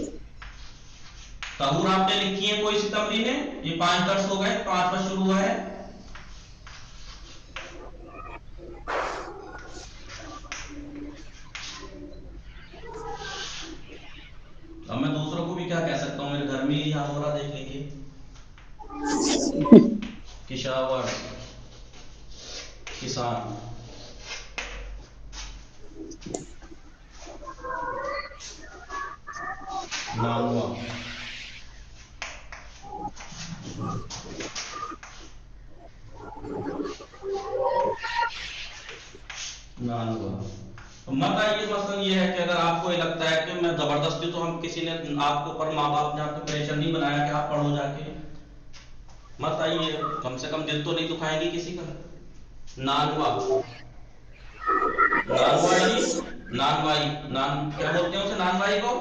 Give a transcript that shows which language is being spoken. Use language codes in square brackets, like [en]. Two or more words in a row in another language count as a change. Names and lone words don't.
[ur] تہور آپ نے لکھی ہے کوئی سی تمرینیں؟ یہ 5 درس ہو گئے، 5واں شروع ہوا ہے۔ اب میں دوسروں کو بھی کیا کہہ سکتا ہوں، میرے گھر میں ہی یہاں ہو رہا، دیکھ لیجیے۔ کشاور کسان، نانوا نانوا۔ مت آئیے مثلا یہ ہے کہ اگر آپ کو یہ لگتا ہے کہ میں زبردستی، تو ہم کسی نے آپ کو پر ماں باپ نے آپ کو پریشر نہیں بنایا کہ آپ پڑھو جا کے، مت آئیے، کم سے کم دل تو نہیں دکھائیں گی کسی کا۔ نانوا، نانوائی، نانوائی، نان کیا بولتے ہیں اسے نانوائی کو؟